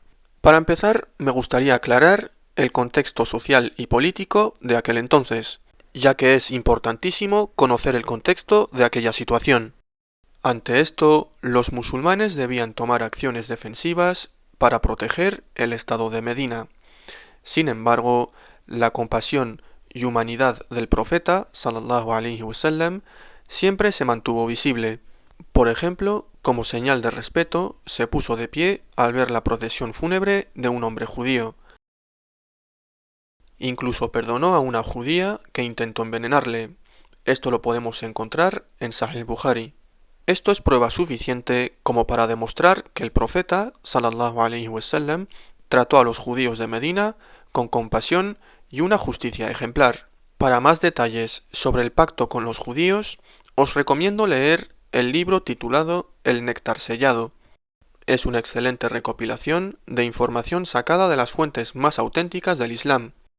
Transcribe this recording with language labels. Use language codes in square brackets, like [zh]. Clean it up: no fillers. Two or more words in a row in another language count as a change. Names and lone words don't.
[es] Para empezar, me gustaría aclarar el contexto social y político de aquel entonces, ya que es importantísimo conocer el contexto de aquella situación. Ante esto, los musulmanes debían tomar acciones defensivas para proteger el estado de Medina. Sin embargo, la compasión y humanidad del profeta [ar] صلى الله عليه وسلم [es] siempre se mantuvo visible. Por ejemplo, como señal de respeto, se puso de pie al ver la procesión fúnebre de un hombre judío. Incluso perdonó a una judía que intentó envenenarle. Esto lo podemos encontrar en Sahih Bukhari. Esto es prueba suficiente como para demostrar que el profeta [ar] صلى الله عليه وسلم [es] trató a los judíos de Medina con compasión y una justicia ejemplar. Para más detalles sobre el pacto con los judíos, os recomiendo leer el libro titulado El néctar sellado. Es una excelente recopilación de información sacada de las fuentes más auténticas del Islam.